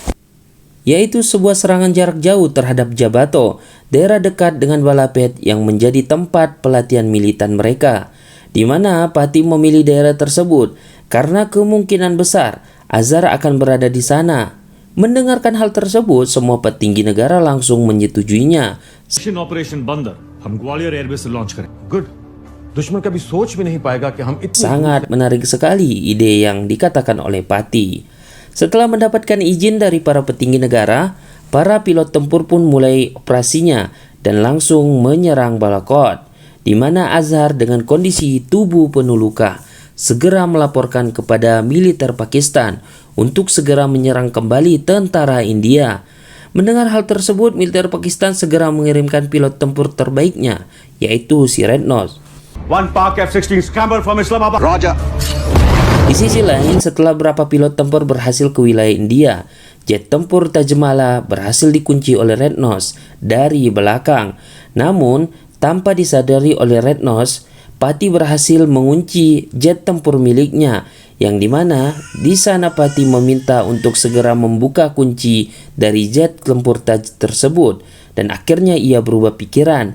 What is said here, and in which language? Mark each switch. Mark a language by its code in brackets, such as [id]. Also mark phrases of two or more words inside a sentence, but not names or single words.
[id] yaitu sebuah serangan jarak jauh terhadap Jabato, daerah dekat dengan Balapet yang menjadi tempat pelatihan militan mereka, di mana Pati memilih daerah tersebut karena kemungkinan besar Azhar akan berada di sana. Mendengarkan hal tersebut, semua petinggi negara langsung menyetujuinya. [hi] ऑपरेशन बंदर हम ग्वालियर एयरबेस से लॉन्च करें गुड दुश्मन कभी सोच भी नहीं पाएगा कि हम इतने [id] Sangat menarik sekali ide yang dikatakan oleh Pati. Setelah mendapatkan izin dari para petinggi negara, para pilot tempur pun mulai operasinya dan langsung menyerang Balakot, di mana Azhar dengan kondisi tubuh penuh luka segera melaporkan kepada militer Pakistan untuk segera menyerang kembali tentara India. Mendengar hal tersebut, militer Pakistan segera mengirimkan pilot tempur terbaiknya, yaitu si Red Nose. [en] One Pak F-16 scramble from Islamabad. Roger. [id] Di sisi lain, setelah beberapa pilot tempur berhasil ke wilayah India, jet tempur Taj Mahal berhasil dikunci oleh Red Nose dari belakang. Namun, tanpa disadari oleh Red Nose, Pati berhasil mengunci jet tempur miliknya, yang dimana di sana Pati meminta untuk segera membuka kunci dari jet tempur Taj tersebut, dan akhirnya ia berubah pikiran.